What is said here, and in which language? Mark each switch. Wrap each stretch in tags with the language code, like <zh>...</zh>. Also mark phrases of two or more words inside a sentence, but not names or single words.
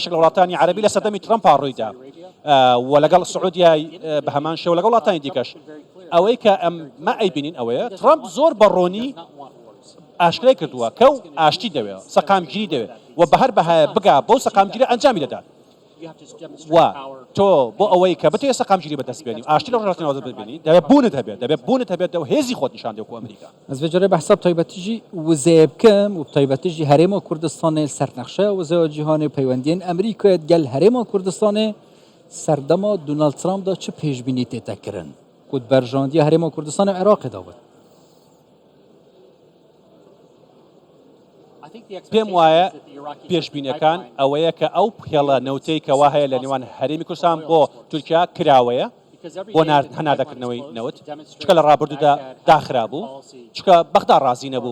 <ckb>بەشێک لە وڵاتانی عەرەبی لە سەردەمی ترامپا ڕوویدا و لەگەڵ سعودیای بە هەمان شێوە لەگەڵ وڵاتانی دیکەش ئەوەی کە ئەمە ئەیبینین ئەوەیە ترامپ زۆر بەڕۆنی ئاشکرای کردووە کە و ئاشتی دەوێت سەقامگیری دەوێت و بە هەر بەهایە بگا بۆ سەقامگیری ئەنجامی دەدات و تۆ بۆ ئەوەی کە بتوێ سەقامگیری بەدەست بێنی ئاشتی لە ڕۆژهەڵاتی ناوەڕاست ببینی دەبێت بوونت هەبێت و هێزی خۆت نیشان دێ وەکو ئەمریکا</ckb> <ku>ez vê cerê behsa taybetîjî wizeye bikim û taybetîjî Herêma Kurdistanê sernexşeya wizeya cîhanê peywendiyên Amerîkayê gel Herêma Kurdistanê serdema Donald Trump da çi pêşbînî tê te kirin ku berjandiya Herêma Kurdistanê Iraqê da bit</ku> <ckb>پێم وایە پێشبینەکان ئەوەیە کە ئەو پێڵە نەوتەی کەوا هەیە لە نێوان هەرێمی کوردستان بۆ تورکیا کراوەیە بۆ هەنادەکردنەوەی نەوت چکە لە ڕابردوودا داخرا بوو چکە بەغدا ڕازی نەبوو</ckb>